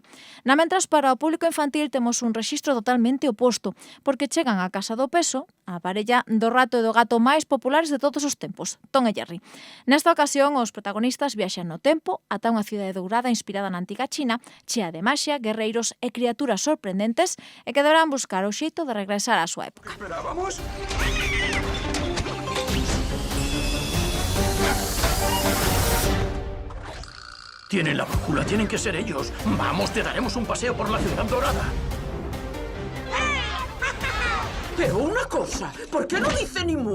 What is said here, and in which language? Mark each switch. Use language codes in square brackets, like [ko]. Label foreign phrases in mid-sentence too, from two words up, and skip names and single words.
[gl] Na mentras, para o público infantil temos un rexistro totalmente oposto, porque chegan á Casa do Peso, a parella do rato e do gato máis populares de todos os tempos, Tom e Jerry. Nesta ocasión, os protagonistas viaxan no tempo ata unha cidade dourada inspirada na antiga China, chea de maxia, guerreiros e criaturas sorprendentes e que deberán buscar o xeito de regresar á súa época. [es] ¿Esperábamos? Tienen la brújula, tienen que ser ellos. Vamos, te daremos un paseo por la ciudad dorada. Pero una cosa, ¿por qué no dice ni mu?